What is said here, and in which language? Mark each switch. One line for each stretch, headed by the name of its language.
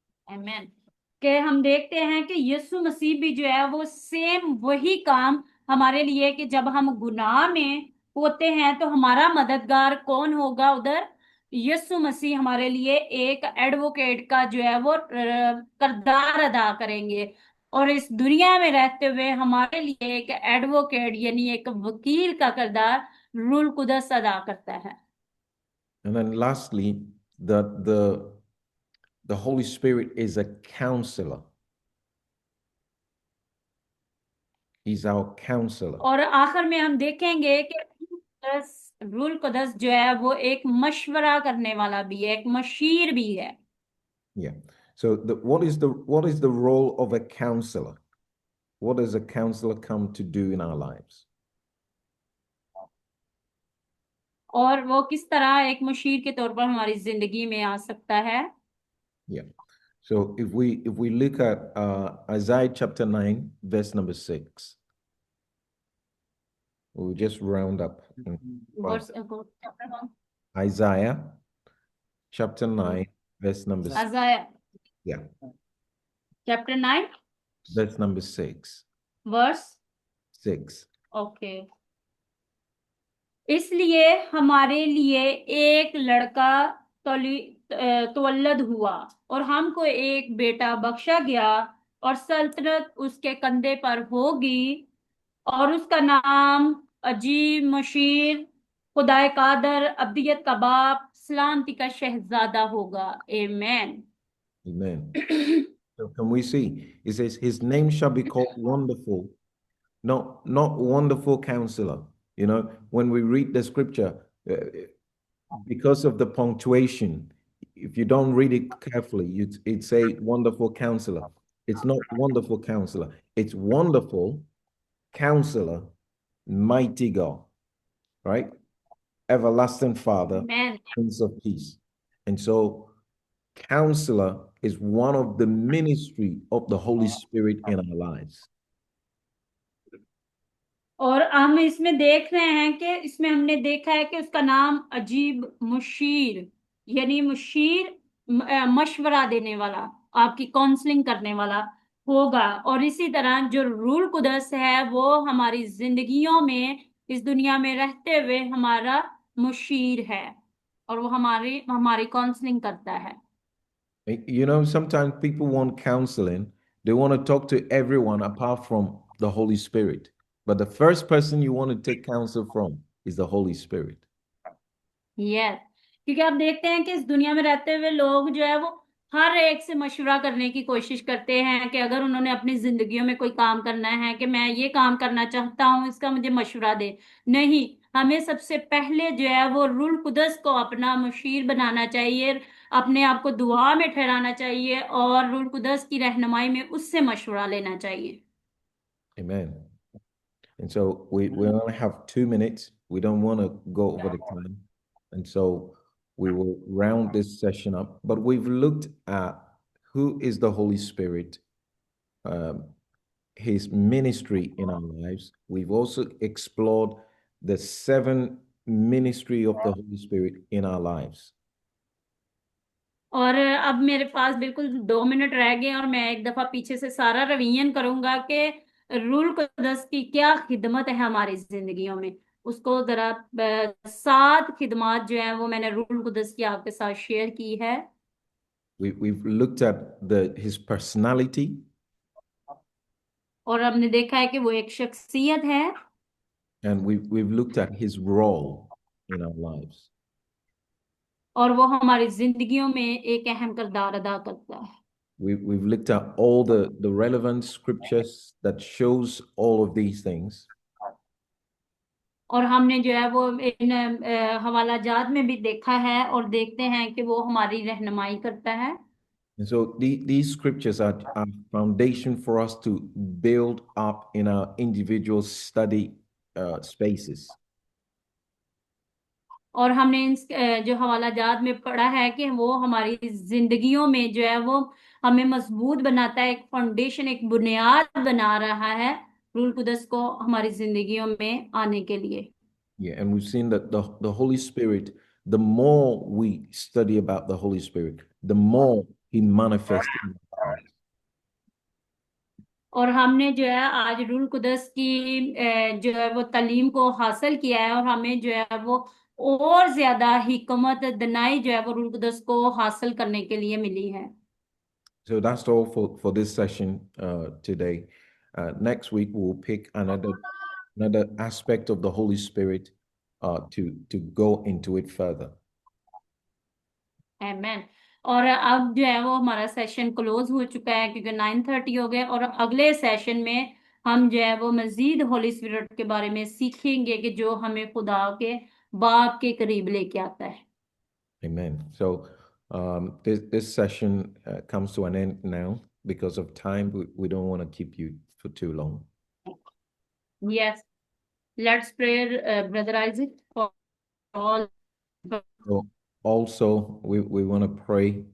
Hindi: आमीन। कि हम देखते हैं कि यीशु मसीह भी जो है वो सेम वही काम हमारे लिए, कि जब हम गुनाह में होते हैं तो हमारा मददगार कौन होगा उधर? यीशु मसीह हमारे लिए एक एडवोकेट का जो है वो किरदार अदा करेंगे। और इस दुनिया में रहते हुए हमारे लिए एक एडवोकेट यानी एक वकील का किरदार रूल कुदस अदा करता है।
English: And then lastly, that the Holy Spirit is a counselor. He's our counselor.
Hindi: और आखिर में हम देखेंगे कि रूल कुदस जो है वो एक मशवरा करने वाला भी है, एक मशीर भी है।
English: Yeah. So what is the role of a counselor? What does a counselor come to do in our lives?
Hindi: और वो किस तरह एक मशीर के तौर पर हमारी जिंदगी में आ सकता है?
English: Yeah. So if we look at Isaiah chapter 9, verse number 6, we'll just round up. Verse Isaiah chapter 9, verse number 6. Isaiah Yeah, chapter 9 verse number 6. verse 6. Okay.
Hindi: इसलिए हमारे लिए एक लड़का तवल्लद हुआ और हमको एक बेटा बख्शा गया, और सल्तनत उसके कंधे पर होगी, और उसका नाम अजीब, मशीर, खुदाए कादर, अब्दियत का बाप, सलामती का शहजादा होगा। आमेन।
English: Amen. So can we see? It says, his name shall be called Wonderful, not Wonderful Counselor. You know, when we read the scripture, because of the punctuation, if you don't read it carefully, it say Wonderful Counselor. It's not Wonderful Counselor. It's Wonderful Counselor, Mighty God, right? Everlasting Father,
Hindi: amen.
English: Prince of Peace. And so Counselor is one of the ministry of the Holy Spirit in our lives.
Hindi: और हम इसमें देख रहे हैं कि इसमें हमने देखा है कि उसका नाम अजीब, मुशीर यानी मुशीर, मशवरा देने वाला, आपकी काउंसलिंग करने वाला होगा। और इसी तरह जो रूल कुदस है वो हमारी जिंदगियों में, इस दुनिया में रहते हुए हमारा मुशीर है, और वो हमारी काउंसलिंग करता है।
English: You know, sometimes people want counseling. They want to talk to everyone apart from the Holy Spirit. But the first person you want to take counsel from is the Holy Spirit.
Hindi: Yes, क्योंकि आप देखते हैं कि इस दुनिया में रहते हुए लोग जो है वो हर एक से मशवरा करने की कोशिश करते हैं कि अगर उन्होंने अपनी जिंदगियों में कोई काम करना है कि मैं ये काम करना चाहता हूँ, इसका मुझे मशवरा दे। नहीं, हमें सबसे पहले जो है वो रूल कुदस को अपना मुशीर बनाना चाहिए, अपने आप को दुआ में ठहराना चाहिए, और रूल कुदस की रहनुमाई में उससे मशवरा लेना चाहिए।
English: Amen. And so we only have 2 minutes. We don't want to go over the time. And so we will round this session up. But we've looked at who is the Holy Spirit, his ministry in our lives. We've also explored the 7 ministry of the Holy Spirit in our lives.
Hindi: और अब मेरे पास बिल्कुल 2 minute रह गए और मैं एक दफा पीछे से सारा रिवीजन करूंगा कि रूल कुदस की क्या खिदमत है हमारी जिंदगियों में। उसको जरा 7 खिदमत जो है वो मैंने रूल कुदस की आपके साथ शेयर की है।
English: We've looked at his personality.
Hindi: और हमने देखा है कि वो एक शख्सियत है।
English: And we've looked at his role in our lives.
Hindi: और वो हमारी जिंदगियों में एक अहम किरदार अदा करता है।
English: We've looked at all the relevant scriptures that shows all of these things.
Hindi: और हमने जो है वो इन हवाला जात में भी देखा है और देखते हैं कि वो हमारी रहनुमाई करता है।
English: And so these scriptures are foundation for us to build up in our individual study spaces.
Hindi: और हमने इन जो हवाला जात में पढ़ा है कि वो हमारी जिंदगियों में जो है वो हमें मजबूत बनाता है, एक फाउंडेशन, एक बुनियाद बना रहा है रूल कुदस को हमारी जिंदगियों में आने के लिए।
English: Yeah, and we've seen that the Holy Spirit, the more we study about the Holy Spirit, the more he manifests in our lives.
Hindi: और हमने जो है आज रूल कुदस की जो है वो तालीम को हासिल किया है और हमें जो है वो और ज्यादा हिकमत दनाई जो है वो रूल कुदस को हासिल करने के लिए मिली है।
English: So that's all for this session today. Next week we'll pick another aspect of the Holy Spirit to go into it further.
Hindi: आमेन। और अब जो है वो हमारा सेशन क्लोज हो चुका है क्योंकि 9:30 हो गए और अगले सेशन में हम जो है वो मजीद होली स्पिरिट के बारे में सीखेंगे कि जो हमें खुदा के बाप के करीब लेके आता है।
English: Amen. So this session comes to an end now because of time. We don't want to keep you for too long. Yes, let's pray, Brother Isaac, for all. So also, we want to pray.